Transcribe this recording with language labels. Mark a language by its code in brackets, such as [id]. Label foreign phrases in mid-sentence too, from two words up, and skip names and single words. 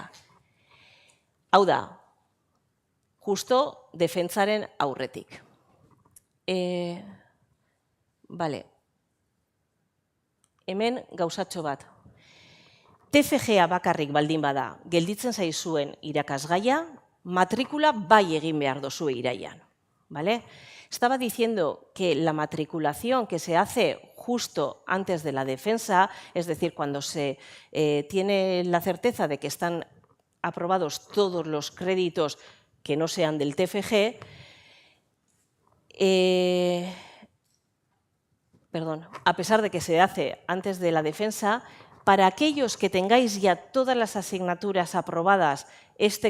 [eu] Hau da, justo defentsaren aurretik. Hemen gauzatxo bat. TFG-a bakarrik baldin bada, gelditzen zaizuen irakasgaia, matrikula bai egin behar dozue iraian. [es] Estaba diciendo que la matriculación que se hace justo antes de la defensa, es decir, cuando se tiene la certeza de que están aprobados todos los créditos que no sean del TFG, a pesar de que se hace antes de la defensa, para aquellos que tengáis ya todas las asignaturas aprobadas este